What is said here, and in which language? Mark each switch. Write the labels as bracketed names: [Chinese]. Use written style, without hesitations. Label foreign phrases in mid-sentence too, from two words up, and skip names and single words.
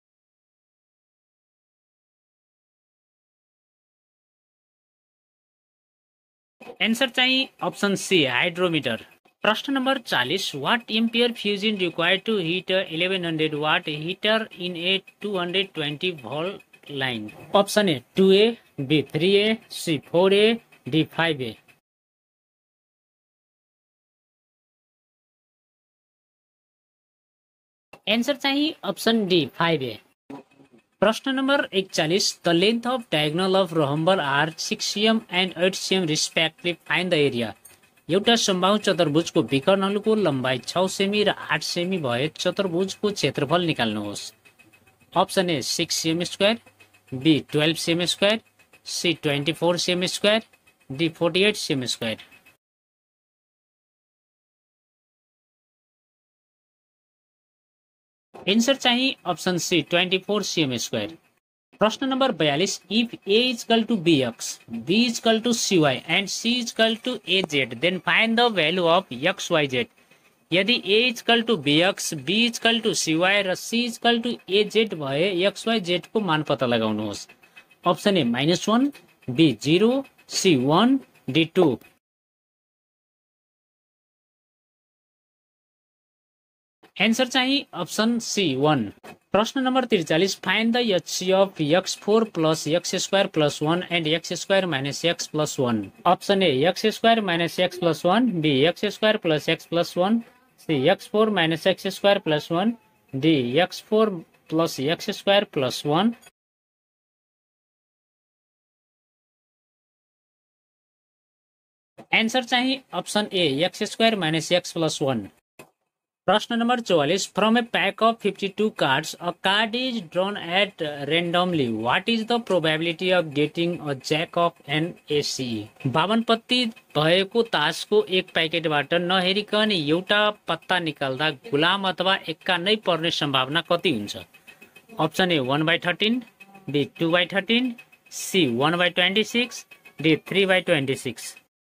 [English] answer चाहिँ option C hydrometer। प्रश्न number 40, what ampere fuse in required to heat 1100 watt heater in a 220 volt line? option A 2A, B 3A, C 4A, D 5A. answer चाहिँ option D 5A। प्रश्न number 41, the length of diagonal of rhombus are 6 cm and 8 cm respective, find the area। [Nepali] एउटा समबाहु चतुर्भुजको विकर्णहरूको लम्बाइ 6 सेमी र 8 सेमी भए चतुर्भुजको क्षेत्रफल निकाल्नुहोस्। [English] option A 6 cm square, B 12 cm square, C 24 cm square, D 48 cm square. answer चाहिँ option C 24 cm square। प्रश्न number 42, if a equal to bx, b equal to cy and c equal to az, then find the value of xyz। [Nepali] यदि a [English] equal to [Nepali] bx, b [English] equal to [Nepali] cy र c [English] equal to [Nepali] az भए xyz को मान पत्ता लगाउनुहोस्। [English] option A -1, B 0, C 1, D 2. answer चाहिँ option C 1। प्रश्न number 43, find the HCF of x4 plus x square plus 1 and x square minus x plus 1। option A x square minus x plus 1, B x square plus x plus 1, C x4 minus x square plus 1, D x4 plus x square plus 1. answer चाहिँ option A x square minus x plus 1। प्रश्न number 44, from a pack of 52 cards a card is drawn at randomly what is the probability of getting a jack of an ace। [Nepali] 52 पत्ती भएको तासको एक प्याकेटबाट नहेरिकन एउटा पत्ता निकाल्दा गुलाम अथवा एक्का नै पर्ने सम्भावना कति हुन्छ? [English] option A 1/13, B 2/13, C 1/26, D 3/26.